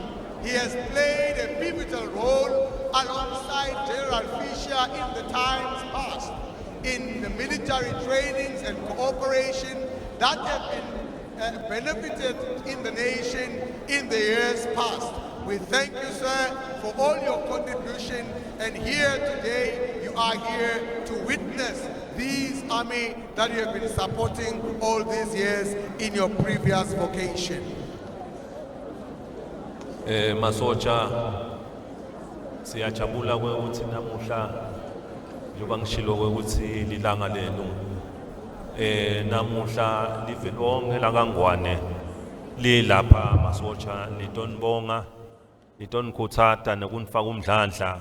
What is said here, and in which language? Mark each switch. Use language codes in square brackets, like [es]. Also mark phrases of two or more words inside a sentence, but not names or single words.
[en] He has played a pivotal role alongside General Fisher in the times past in the military trainings and cooperation that have been benefited in the nation in the years past. We thank you, sir, for all your contribution, and here today you are here to witness these army that you have been supporting all these years in your previous vocation. [ss] Masotsha siyajabula ukuthi namuhla njoba ngishilo ukuthi lilanga lenu namuhla live lonke la kaNgwane lilapha masotsha litonibonga litonikuthata nokunifaka umdlandla